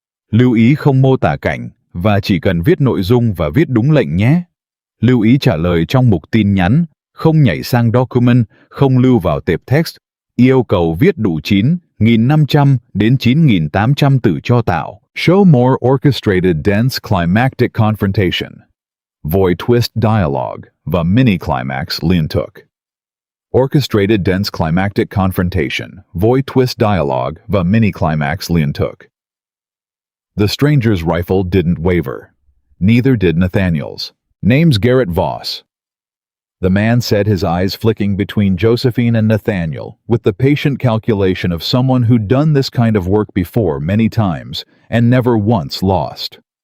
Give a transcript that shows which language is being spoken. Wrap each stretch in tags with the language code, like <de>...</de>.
<vi>Lưu ý không mô tả cảnh và chỉ cần viết nội dung và viết đúng lệnh nhé. Lưu ý trả lời trong mục tin nhắn, không nhảy sang document, không lưu vào tệp text. Yêu cầu viết đủ 9.500 đến 9.800 từ cho tạo.</vi> <en>Show more orchestrated, dense, climactic confrontation. Void twist dialogue và mini climax liên tục. Orchestrated, dense, climactic confrontation. Void twist dialogue và mini climax liên tục. The stranger's rifle didn't waver. Neither did Nathaniel's. Name's Garrett Voss. The man said, his eyes flicking between Josephine and Nathaniel, with the patient calculation of someone who'd done this kind of work before many times and never once lost.</en>